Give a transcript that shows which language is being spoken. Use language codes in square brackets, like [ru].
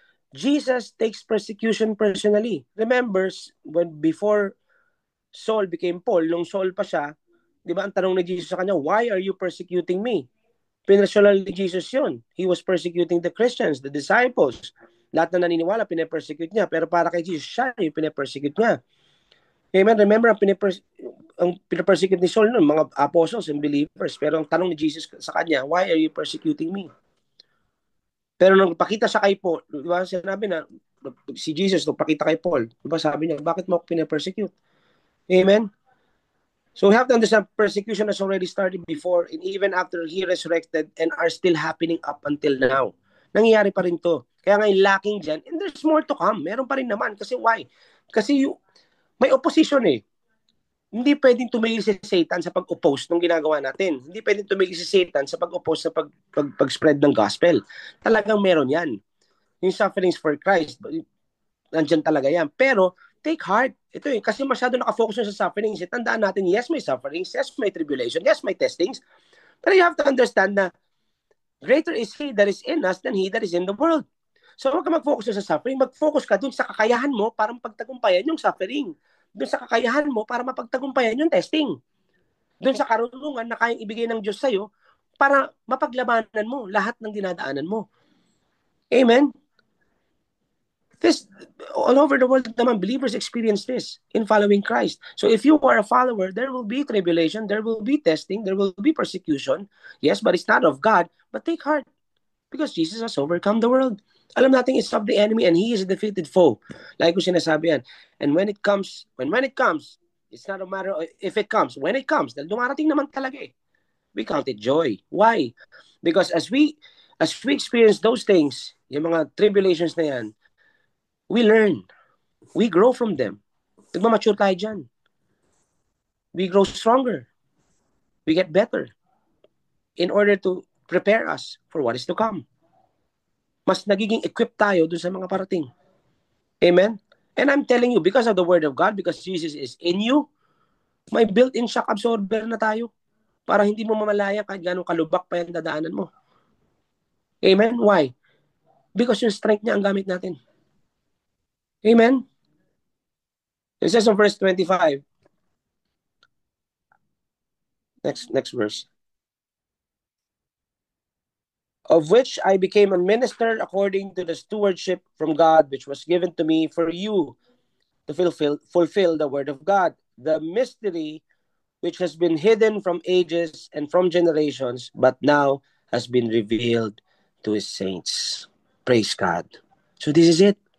[en] Jesus takes persecution personally. Remember, when before Saul became Paul, [tl] nung Saul pa siya, di ba ang tanong ni Jesus sa kanya, [en] why are you persecuting me? [tl] Pinasyalan ni Jesus yun. [en] He was persecuting the Christians, the disciples. [tl] Lahat na naniniwala, pinapersecute niya. Pero para kay Jesus, siya yung pinapersecute niya. Amen? Remember, ang pinapersecute ni Saul nun, mga apostles and believers. Pero ang tanong ni Jesus sa kanya, [en] why are you persecuting me? [tl] Pero nung pakita siya kay Paul, di ba, sinabi na, si Jesus, nung pakita kay Paul, di ba, sabi niya, bakit mo ako pinapersecute? Amen? [en] So we have to understand, persecution has already started before and even after He resurrected and are still happening up until now. [tl] Nangyayari pa rin to. Kaya ngayon [en] lacking dyan, and there's more to come. [tl] Meron pa rin naman. Kasi why? Kasi may opposition eh. Hindi pwedeng tumigil si Satan sa pag-oppose ng ginagawa natin. Hindi pwedeng tumigil si Satan sa pag-oppose sa pag-spread ng gospel. Talagang meron yan. Yung sufferings for Christ, nandyan talaga yan. Pero, take heart. Ito eh, kasi masyado nakafocus sa sufferings. Tandaan natin, yes, may sufferings, yes, may tribulation, yes, may testings. [en] Pero you have to understand na greater is He that is in us than he that is in the world. [tl] So, huwag ka mag-focus sa suffering. Mag-focus ka dun sa kakayahan mo para mapagtagumpayan yung suffering. Dun sa kakayahan mo para mapagtagumpayan yung testing. Dun sa karunungan na kayang ibigay ng Diyos sa'yo para mapaglabanan mo lahat ng dinadaanan mo. [en] Amen? This, all over the world naman, believers experience this in following Christ. So if you are a follower, there will be tribulation, there will be testing, there will be persecution. Yes, but it's not of God. But take heart, because Jesus has overcome the world. [tl] Alam natin [en] it's of the enemy and He is a defeated foe. [tl] Like ko sinasabi yan. [en] And when it comes, it's not a matter of if it comes. When it comes, [tl] dahil dumarating naman talaga eh. [en] We count it joy. Why? Because as we experience those things, yung mga tribulations na yan, we learn. We grow from them. [tl] Nagmamature tayo dyan. [en] We grow stronger. We get better in order to prepare us for what is to come. [tl] Mas nagiging equipped tayo dun sa mga parating. [en] Amen? And I'm telling you, because of the Word of God, because Jesus is in you, [tl] may built-in shock absorber na tayo para hindi mo mamalaya kahit gano'ng kalubak pa yung dadaanan mo. [en] Amen? Why? [tl] Because yung strength niya ang gamit natin. [en] Amen? It says in verse 25, next verse, of which I became a minister according to the stewardship from God, which was given to me for you to fulfill the word of God, the mystery which has been hidden from ages and from generations, but now has been revealed to His saints. Praise God. So this is it.